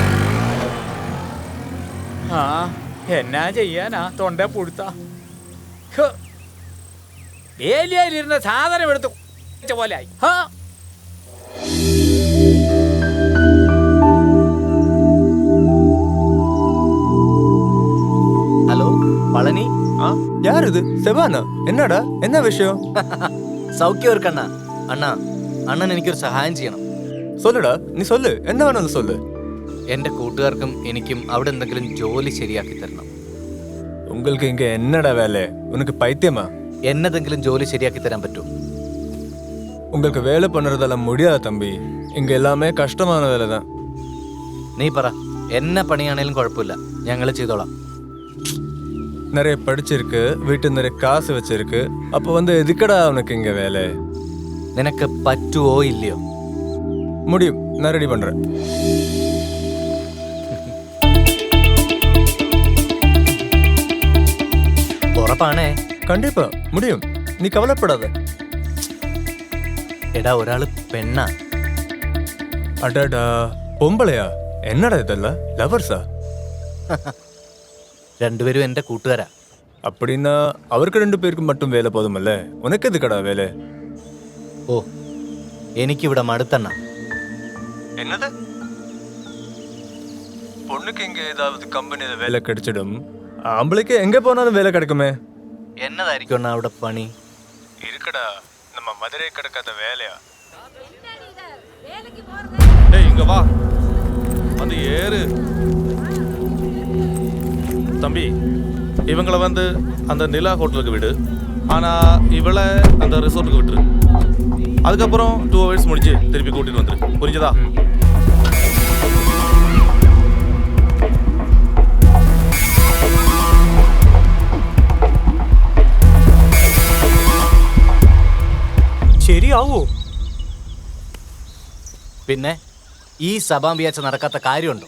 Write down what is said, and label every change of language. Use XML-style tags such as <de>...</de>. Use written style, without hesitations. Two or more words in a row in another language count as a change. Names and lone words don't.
<ml>ആ, എന്നാ ചെയ്യാനാ, തൊണ്ട പുഴുത്ത. വേലിയായിരുന്ന സാധനം എടുത്ത് പോലെ ആയി. ഹലോ പളനി.</ml> <ta>யாரு செவானா? என்னடா, என்ன விஷயம்?</ta> <ml>സൗഖ്യം ഒരു കണ്ണ. അണ്ണൻ എനിക്കൊരു സഹായം ചെയ്യണം.</ml> <ta>சொல்லுடா, நீ சொல்லு, என்ன வேணும் சொல்லு.</ta> <ml>എന്റെ കൂട്ടുകാർക്കും എനിക്കും അവിടെ എന്തെങ്കിലും ജോലി ശരിയാക്കി തരണം.</ml> <ta>உங்களுக்கு இங்க என்னடா வேலை? உனக்கு பைத்தியமா?</ta> <ml>എന്നതെങ്കിലും ജോലി ശരിയാക്കി തരാൻ പറ്റുമോ?</ml> <ta>உங்களுக்கு வேலை பண்றதெல்லாம் முடியாது தம்பி. இங்க எல்லாமே கஷ்டமான வேலை தான்.</ta> <ml>നീ പറ, എന്നെ പണിയാണേലും കുഴപ്പമില്ല, ഞങ്ങൾ ചെയ്തോളാം.</ml> <ta>நிறைய படிச்சிருக்கு, வீட்டு நிறைய காசு வச்சிருக்கு, அப்போ வந்து எதுக்கடா உனக்கு இங்க வேலை?</ta> <ml>നിനക്ക് പറ്റുവോ ഇല്ലയോ?</ml> <ta>முடியும், நான் ரெடி பண்றேன்.</ta> <ml>ഉറപ്പാണേ?</ml> <ta>கண்டிப்பா முடியும், நீ கவலைப்படாத.</ta> <ml>എടാ, ഒരാള് പെണ്ണാ.</ml> <ta>அடடா, பொம்பளையா? என்னடா இதெல்லாம், லவர்ஸா?</ta> <ml>രണ്ടുപേരും എന്റെ കൂട്ടുകാരാ.</ml> <ta>அப்படின்னா அவருக்கு 2 பேருக்கு மட்டும் வேலை போதுமல்ல, உனக்கு எதுக்கடா வேலை?</ta> <ml>ഓ, എനിക്കിവിടെ മടുത്തണ്ണ.</ml> <ta>என்னது? பொண்ணுக்கு இங்க ஏதாவது கம்பெனில வேலை கிடைச்சிடும், ஆம்பளைக்கு எங்க போனாலும் வேலை கிடைக்குமே.</ta> <ml>എന്നതായിരിക്കും അണ്ണാ അവിടെ പണി?</ml> <ta>இருக்குடா, நம்ம மதுரை கிடக்காத வேலையா? டேய் இங்க வா, வந்து ஏறு. தம்பி, இவங்கள வந்து அந்த நிலா ஹோட்டலுக்கு விடு. ஆனால் இவளை அந்த ரிசார்ட்டுக்கு விட்டுரு. அதுக்கப்புறம் 2 hours முடிச்சு திருப்பி கூட்டிட்டு வந்துரு. புரிஞ்சதா?</ta> <ml>ശരിയാവോ? പിന്നെ ഈ സഭാമ്പിയാച്ച നടക്കാത്ത കാര്യമുണ്ടോ?</ml>